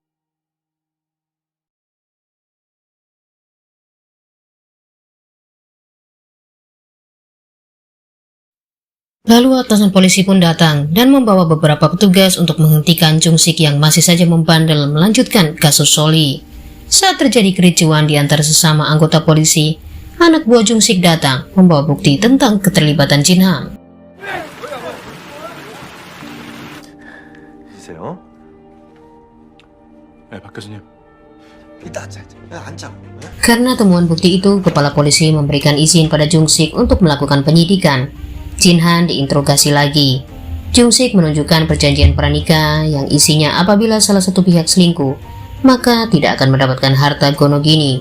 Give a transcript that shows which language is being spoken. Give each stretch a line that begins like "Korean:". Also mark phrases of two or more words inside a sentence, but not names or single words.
Indonesian: Lalu atasan polisi pun datang dan membawa beberapa petugas untuk menghentikan Jung Sik yang masih saja membandel melanjutkan kasus Soli. Saat terjadi kericuan di antara sesama anggota polisi, anak buah Jung Sik datang membawa bukti tentang keterlibatan Jin Han.
Korean: 보세요. 네, 박 교수님. 이따 앉자고.
Indonesian: Karena temuan bukti itu, kepala polisi memberikan izin pada Jung-sik untuk melakukan penyidikan. Jin-han diinterogasi lagi. Jung-sik menunjukkan perjanjian pranikah yang isinya apabila salah satu pihak selingkuh, maka tidak akan mendapatkan harta gonogini.